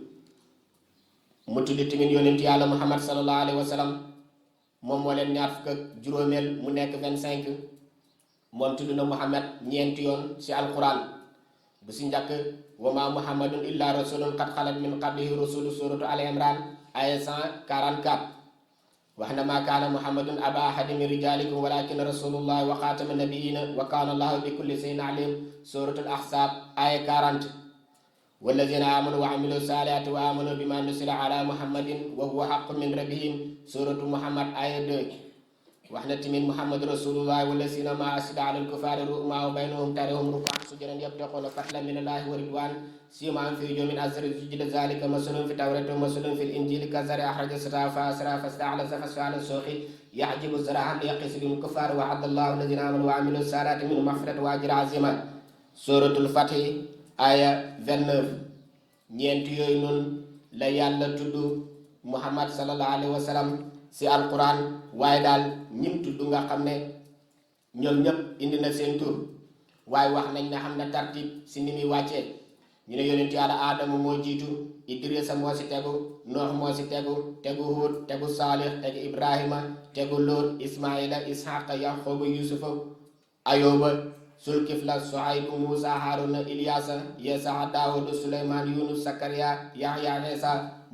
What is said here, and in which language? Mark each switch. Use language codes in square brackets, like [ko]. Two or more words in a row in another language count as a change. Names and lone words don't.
[wo] mu tudd tamit yonentu yàlla Muhammad [ar] صلى الله عليه وسلم [wo] moom moo leen ñaar fukk ak juróomeel mu nekk 25 moom tudd na Muhammad ñeenti yoon si alquran bu si njëkk [ar] وما محمد إلا رسول قد خلت من قبله رسل سورة آل عمران آية 144 [wo] wax na ma [ar] كان محمد أبا أحد من رجالكم ولكن رسول الله وخاتم النبيين وكان الله بكل شيء عليما سورة الأحزاب آية 40 والذين آمنوا وعملوا الصالحات وآمنوا بما نزل على محمد وهو الحق من ربهم سورة محمد آية 2 [wo] wax na tamit [ar] محمد رسول الله والذين ما أشداء على الكفار رحماء وبينهم تراهم ركعا سجدا يبتغون فضلا من الله ورضوانا سيماهم في وجوههم من أثر السجود ذلك مثل في التوراة ومثل في الإنجيل كزرع أخرج شطأه فآزره فاستغلظ فاستوى سوقه يعجب زرعا ليغيظ بالكفار وعد الله الذين آمنوا وعملوا الصالحات منهم مغفرة وأجرا عظيما سورة الفتح آية 29 [wo] ñeent yooyu noonu la yàlla tudd muhammad [ar] صلى الله عليه وسلم [wo] si alquran waaye daal ñim tudd nga xam ne ñoom ñëpp indi na seen tur waaye wax nañ ne xam na tartib si ni muy wàccee ñu ne yonentu yàlla aadama moo jiitu idrisa moo si tegu noox moo si tegu Huud tegu Saalih tegu ibrahima tegu Luut ismaila ishaqa yaquba yusufa ayoba Sulkifla Suaybu Muusa Haaruna Ilyaasa Yeesaa Daawuda Suleymaan Yunus Sakariya Yahya Iisa Muhammad sallallahu